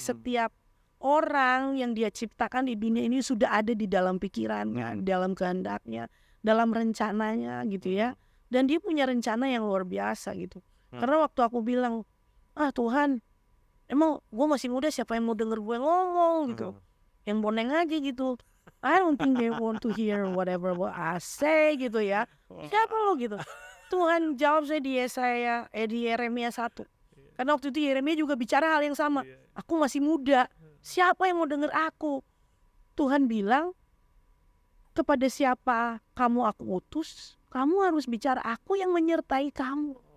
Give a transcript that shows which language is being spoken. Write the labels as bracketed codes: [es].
[id] Setiap orang yang dia ciptakan di dunia ini sudah ada di dalam pikirannya, dalam kehendaknya, dalam rencananya gitu ya. Dan dia punya rencana yang luar biasa gitu. Karena waktu aku bilang, Tuhan, emang gue masih muda, siapa yang mau denger gue ngomong gitu. Yang boneng aja gitu. [en] I don't think they want to hear whatever I say gitu ya. [id] Siapa lo gitu. Tuhan jawab saya di Yeremia 1. Karena waktu itu Yeremia juga bicara hal yang sama. Aku masih muda. Siapa yang mau denger aku? Tuhan bilang, kepada siapa kamu aku utus, kamu harus bicara, aku yang menyertai kamu.